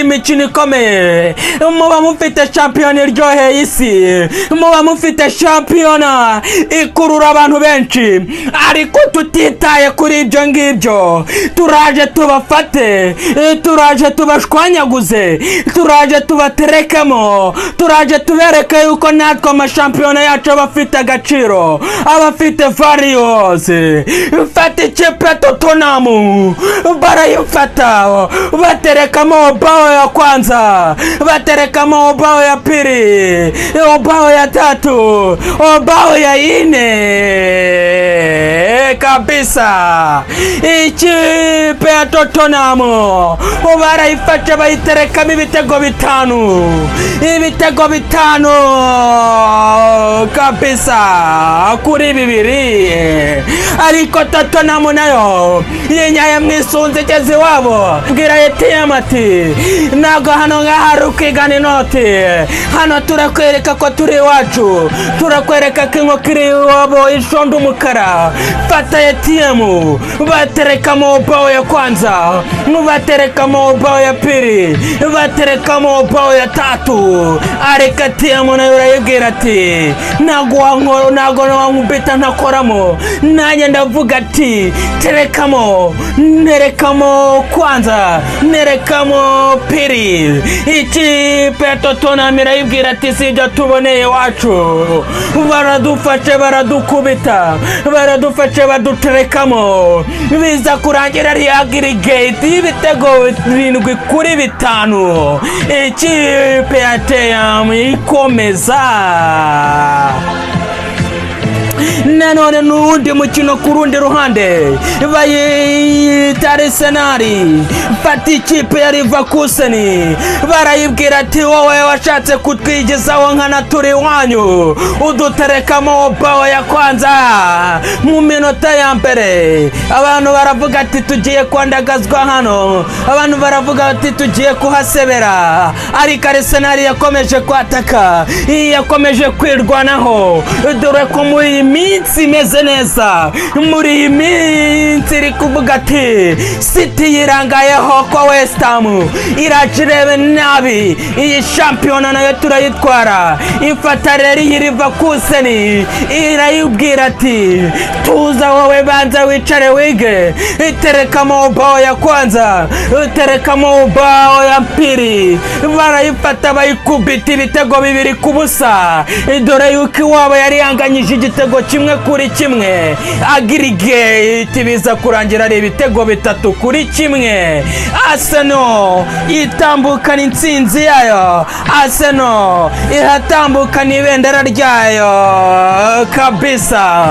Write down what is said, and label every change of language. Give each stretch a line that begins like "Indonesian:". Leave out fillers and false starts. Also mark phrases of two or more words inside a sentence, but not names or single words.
Kinyarwanda: imikino ikomeye, muba mufite shampiyona iryoheye isi, muba mufite shampiyona ikurura abantu benshi, ariko tutitaye kuri ibyo ngibyo turaje tubafate, turaje tubashwanyaguze, turaje tubaterekemo, turaje tubereke yuko natwe amashampiyona yacu abafite agaciro, abafite values. Fata ikipe Tottenham barayifata, baterekamo
Swahili: bao ya kwanza,
Kinyarwanda: baterekamo
Swahili: bao ya pili, bao ya tatu, bao ya ine kabisa.
Kinyarwanda: Ikipe ya Tottenham barayifata bayiterekamo ibitego 5, ibitego 5 kabisa kuri 2. Ariko Tottenham nayo yenyaye mwisunze igeze iwabo, bwira ATM ati ntabwo hano ngaho ukigana inoti, hano turakwereka ko turi iwacu, turakwereka ko inkoko iri iwabo ishonda umukara. Fata ATM baterekamo
Swahili: bao ya kwanza,
Kinyarwanda: baterekamo
Swahili: bao ya pili,
Kinyarwanda: baterekamo
Swahili: bao ya tatu.
Kinyarwanda: Ariko ATM nayo urayibwira ati ntabwo wankubita ntakoramo, nanjye ndavuga ati terekamo, nerekamo kwanza, nerekamo pili. Ikipe ya Tottenham irayibwira ati sibyo tuboneye iwacu, baradufashe baradukubita, baradufashe baduterekamo, biza kurangira ari aggregate y'ibitego 7-5. Ikipe ya TM ikomeza. Nanone n'undi mukino ku rundi ruhande bayita Arsenal, fata ikipe ya Leverkusen, barayibwira ati wowe washatse kutwigezaho nkana turi wanyu, uduterekamo
Swahili: bao ya kwanza
Kinyarwanda: mu minota ya mbere. Abantu baravuga ati tugiye kwandagazwa hano, abantu baravuga ati tugiye kuhasebera, ariko Arsenal yakomeje kwataka, yakomeje kwirwanaho, dore ko muri minsi imeze neza, muri iyi minsi iri kuvuga ati City yirangayeho ko West Ham iracirebe nabi, iyi shampiyona nayo turayitwara. Ifata rero iyi Leverkusen irayibwira ati tuza wowe banza wicare wige, iterekamo
Swahili: ubao ya kwanza,
Kinyarwanda: iterekamo
Swahili: ubao ya pili,
Kinyarwanda: barayifata bayikubita ibitego 2-0, dore yuko iwabo yari yanganyije igitego 1-1, aggregate biza kurangira ari ibitego 3-1. Arsenal itambukana intsinzi yayo, Arsenal ihatambukana ibendera ryayo kabisa.